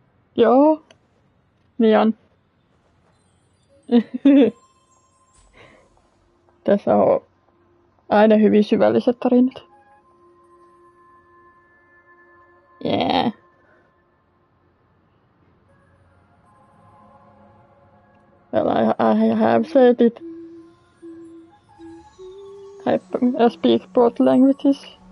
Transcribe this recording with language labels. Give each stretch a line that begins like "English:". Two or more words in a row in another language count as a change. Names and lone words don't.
Finnish: Joo. Niin on. Tässä on aina hyvin syvälliset tarinat.
English: Yeah. Well, I have said it. I speak both languages.